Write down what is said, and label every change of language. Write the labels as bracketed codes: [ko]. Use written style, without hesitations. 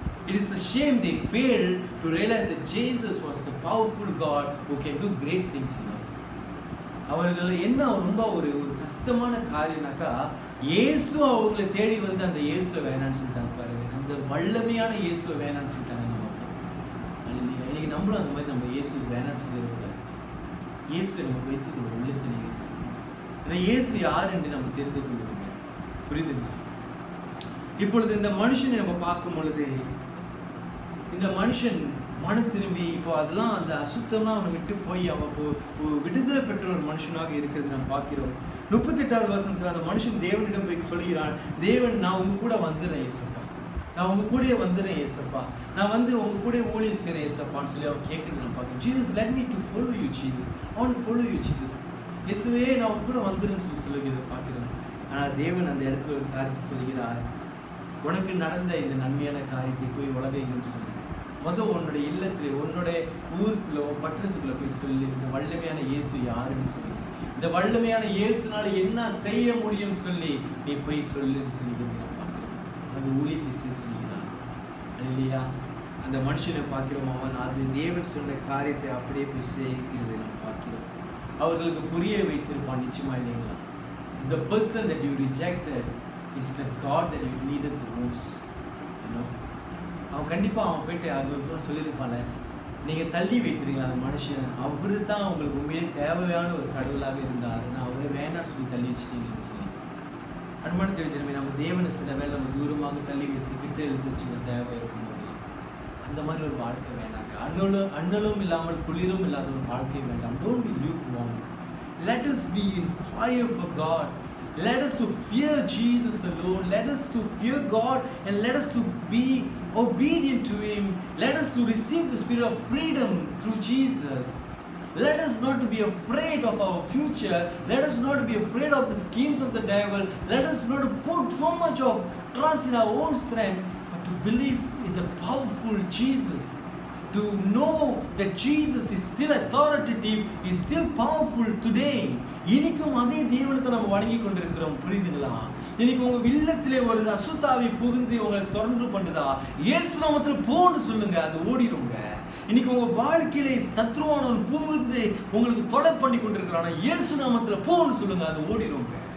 [en] It is a shame they failed to realize that Jesus was the powerful God who can do great things. [ta] அவர்கள் என்ன ரொம்ப ஒரு கஷ்டமான காரியம்னாக்கா, இயேசு அவங்களை தேடி வந்து அந்த இயேசுவை வேணான்னு சொல்லிட்டாங்க பாருங்க. அந்த வல்லமையான இயேசுவை வேணான்னு சொல்லிட்டாங்க அந்த மக்கள். இன்னைக்கு நம்மளும் அந்த மாதிரி நம்ம இயேசு வேணான்னு சொல்லிடக்கூடாது. இயேசுவை நம்ம வைத்துக்கொள்ளும், உள்ளத்தினை வைத்துக்கொள்ளும். இந்த இயேசு யார் என்று நம்ம தெரிந்து கொள்ளுங்க. புரியுதுங்களா? இப்பொழுது இந்த மனுஷனை நம்ம பார்க்கும் பொழுது, இந்த மனுஷன் மனம் திரும்பி இப்போ அதெல்லாம் அந்த அசுத்தம்லாம் அவனை விட்டு போய் அவன் இப்போ விடுதலை பெற்ற ஒரு மனுஷனாக இருக்கிறது நம்ம பார்க்கிறோம். 38வது வசனத்தில் அந்த மனுஷன் தேவனிடம் போய் சொல்கிறான், தேவன் நான் உங்க கூட வந்துடுறேன் ஏசப்பா, நான் உங்க கூட வந்துடுறேன் ஏசப்பா, நான் வந்து உங்க கூட ஊழியம் செய்கிறேன் ஏசப்பான்னு சொல்லி அவன் கேட்குறது நம்ம பார்க்கணும். [en] Jesus let me to follow you Jesus, I want to follow you Jesus. [ta] இயேசுவே நான் உங்க கூட வந்துடுறேன்னு சொல்லி சொல்லுகிறத பார்க்கிறோம். ஆனால் தேவன் அந்த இடத்துல ஒரு காரியத்தை சொல்கிறார், உனக்கு நடந்த இந்த நன்மையான காரியத்தை போய் உலகெங்கும் சொல்லு. உன்னுடைய இல்லத்திலே, உன்னுடைய ஊருக்குள்ள, பட்டணத்துக்குள்ள போய் சொல்லு, இந்த வல்லமையான இயேசு யாருன்னு சொல்லி, இந்த வல்லமையான இயேசுனால என்ன செய்ய முடியும் சொல்லி நீ போய் சொல்லுன்னு சொல்லி பார்க்கிறோம். அது ஊழியத்தை சொல்கிறார் இல்லையா? அந்த மனுஷனை பார்க்கிறோம், அவன் அது தேவன் சொன்ன காரியத்தை அப்படியே போய் செய்கிறது நாம் பார்க்கிறோம். அவர்களுக்கு புரிய வைத்திருப்பான் நிச்சயமா இல்லைங்களா? [en] The person that you rejected is the God that you needed the most. [ta] அவன் கண்டிப்பாக அவன் போயிட்டு அவங்களுக்குலாம் சொல்லியிருப்பான, நீங்கள் தள்ளி வைத்திருக்கீங்களா அந்த மனுஷன், அவரு தான் உங்களுக்கு உண்மையிலே தேவையான ஒரு கடவுளாக இருந்தார், நான் அவரை வேணான்னு சொல்லி தள்ளி வச்சுட்டீங்கன்னு சொல்லி. அனுமான தெரிவிச்சிருமே, நம்ம தேவனை சில வேலை நம்ம தூரமாக தள்ளி வச்சு கிட்ட எழுத்து வச்சுக்க தேவை இருக்கும் போதெல்லாம் அந்த மாதிரி ஒரு வாழ்க்கை வேண்டாங்க. அண்ணலும் இல்லாமல் குளிரும் இல்லாத ஒரு வாழ்க்கை வேண்டாம். [en] Don't be lukewarm. Let us be in fire for God. Let us to fear Jesus alone. Let us to fear God and let us to be obedient to Him. Let us to receive the spirit of freedom through Jesus. Let us not to be afraid of our future. Let us not to be afraid of the schemes of the devil. Let us not to put so much of trust in our own strength, but to believe in the powerful Jesus. To know that Jesus is still authoritative, is still powerful today. [ta] இனிக்கும் அதே தேவனத்தை நம்ம வணங்கி கொண்டிருக்கிறோம். புரியுதுங்களா? இன்னைக்கு உங்க இல்லத்திலே ஒரு அசுத்தாவி புகுந்து உங்களை தொடர்ந்து பண்ணுதா, இயேசு நாமத்தில் போன்னு சொல்லுங்க, அது ஓடிடுங்க. இன்னைக்கு உங்க வாழ்க்கையிலே சத்ருவானவன் புகுந்து உங்களுக்கு தொலை பண்ணி கொண்டிருக்கிறான், இயேசு நாமத்தில் போன்னு சொல்லுங்க, அது ஓடிடுங்க.